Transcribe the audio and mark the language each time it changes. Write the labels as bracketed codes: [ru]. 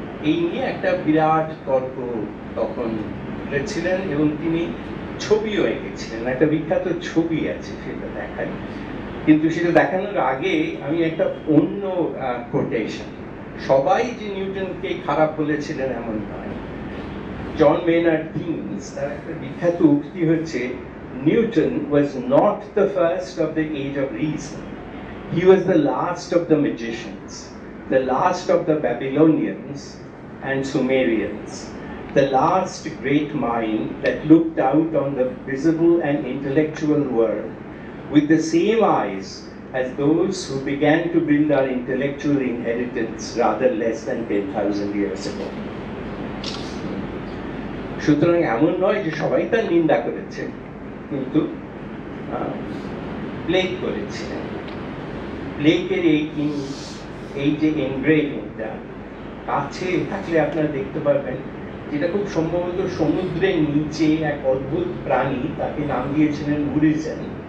[bn] এই নিয়ে একটা বিরাট তর্ক তখন করেছিলেন, এবং তিনি ছবিও এঁকেছিলেন। একটা বিখ্যাত ছবি আছে, সেটা দেখাই। কিন্তু সেটা দেখানোর আগে আমি একটা অন্য কোটেশন, সবাই যে নিউটনকে খারাপ বলেছিলেন এমন নয়। জন মেনার্ড কিংস তার একটা বিখ্যাত উক্তি হচ্ছে, [en] Newton was not the first of the age of reason. He was the last of the magicians, the last of the Babylonians and Sumerians, the last great mind that looked out on the visible and intellectual world with the same eyes as those who began to build our intellectual inheritance rather less than 10,000 years ago. [bn] সুতরাং এমন নয় যে সবাই তার নিন্দা করেছে, কিন্তু plague করেছিলেন। প্লেগের এই যে এনগ্রেভিংটা কাছে থাকলে আপনারা দেখতে পারবেন, যেটা খুব সম্ভবত সমুদ্রের নিচে এক অদ্ভুত প্রাণী, তাকে নাম দিয়েছিলেন উরিজেন।